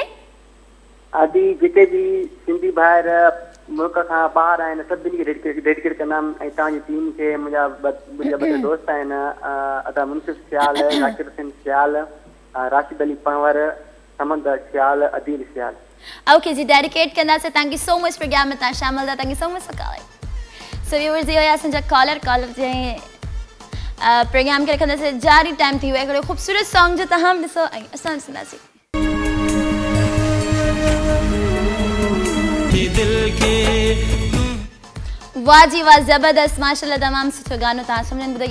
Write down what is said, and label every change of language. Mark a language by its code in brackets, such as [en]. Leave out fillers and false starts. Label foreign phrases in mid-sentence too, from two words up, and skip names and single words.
[sd] आदि जेके बि सिंधी भाइर मुल्क खां ॿाहिरि आहिनि सभिनी खे डेडिकेट कंदा आहिनि। ऐं तव्हांजी टीम खे मुंहिंजा ॿ दोस्त आहिनि, अदा मुनसिफ सियाल, ज़ाकिर हुसैन सियाल, राशिद अली पंवर, समंदर सियाल, अदील सियाल। ओके जी, डेडिकेट कंदासीं। [en] Thank you so much [sd] प्रोग्राम में तव्हां शामिल था। [en] Thank you so much for calling. So viewers, [sd] ये हुया असांजा कॉलर जे प्रोग्राम खे रखंदासीं जारी। टाइम थी वियो आहे हिकिड़ो ख़ूबसूरत सॉन्ग जो तव्हां बि ॾिसो ऐं असां ॾिसंदासीं। वाह जी वाह, ज़बरदस्त, माशाल्लाह, तमामु सुठो गानो तव्हां सभिनीनि ॿुधो।